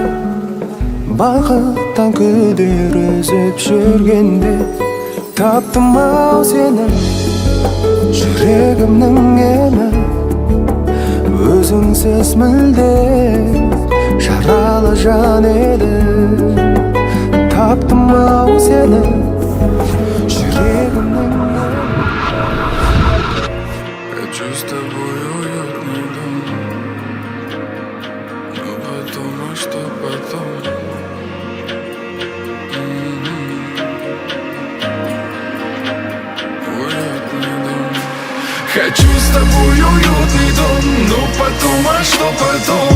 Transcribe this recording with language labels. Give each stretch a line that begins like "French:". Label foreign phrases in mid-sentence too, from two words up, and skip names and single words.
Kazakh: Бақыттан күдер үзіп жүргенде таптым ау сені, жүрегімнің емі. Өзіңсіз мүлде жаралы жан еді. Таптым ау сені, жүрегімнің емі.
Russian: Хочу с тобой уютный дом, но потом, а что потом? Хочу с тобой уютный дом, ну потом, а что потом?